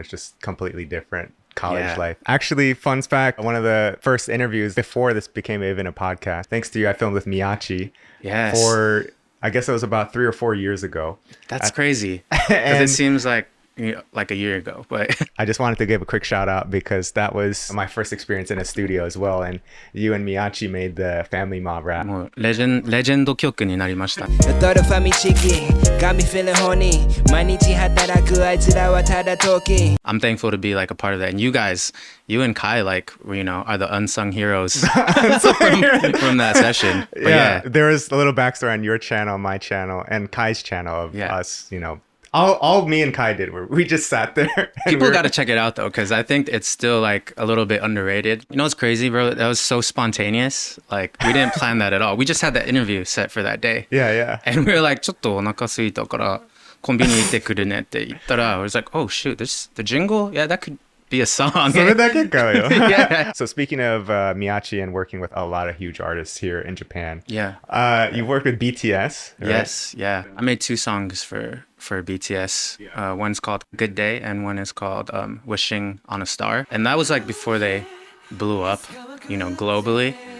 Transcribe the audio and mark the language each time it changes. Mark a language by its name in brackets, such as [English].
[English] It's just completely different college life. Actually, fun fact, one of the first interviews before this became even a podcast, thanks to you, I filmed with Miyachi for, I guess it was about 3 or 4 years ago. That's crazy, because it seems like a year ago, but I just wanted to give a quick shout out, because that was my first experience in a studio as well, and you and Miyachi made the Famima Rap. [Japanese] もうレジェンド曲になりました。 [English] I'm thankful to be like a part of that, and you and Kai, like, you know, are the unsung heroes from that session. But yeah, there was a little backstory on your channel, my channel, and Kai's channel of us, you know. All me and Kai did were we just sat there. People got to check it out though, because I think it's still like a little bit underrated. You know what's crazy, bro? That was so spontaneous. Like, we didn't plan that at all. We just had that interview set for that day. Yeah. And we were like, [Japanese] ちょっとお腹空いたからコンビニ行ってくるねって言ったら, [English] I was like, oh shoot, this the jingle? Yeah, that could be a song. So speaking of Miyachi and working with a lot of huge artists here in Japan, you worked with BTS, right? Yes, yeah. I made 2 songs for BTS. One's called Good Day and one is called Wishing on a Star. And that was like before they blew up, you know, globally.